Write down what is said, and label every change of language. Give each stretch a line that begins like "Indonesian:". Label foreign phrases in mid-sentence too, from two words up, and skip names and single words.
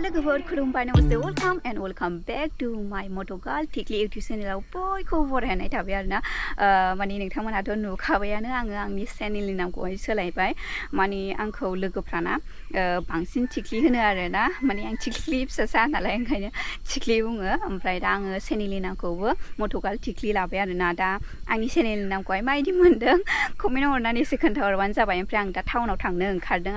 Bodo: लोगोफोर खुलुमबाय नमस्ते
English: welcome back to my
Bodo: moto girl थिकलि इउटुब चेनेलाव बयखौबो बरायनाय थाबाय आरोना माने नोंथांमोनाथ' नुखाबायानो आङो आंनि चेनेलनि नामखौहाय सोलायबाय माने आंखौ लोगोफ्राना बांसिन थिकलि होनो आरोना माने आं थिकलि फिसासा नालाय ओंखायनो थिकलि बुङो ओमफ्राय दा आङो चेनेलनि नामखौबो मोट' गार्ल थिकलि लाबाय आरोना दा आंनि चेनेलनि नामखौहाय माबायदि मोन्दों कमेन्टआव हरनानै एसे खोन्थाहरबानो जाबाय ओमफ्राय आं दा टाउनाव थांनो ओंखारदों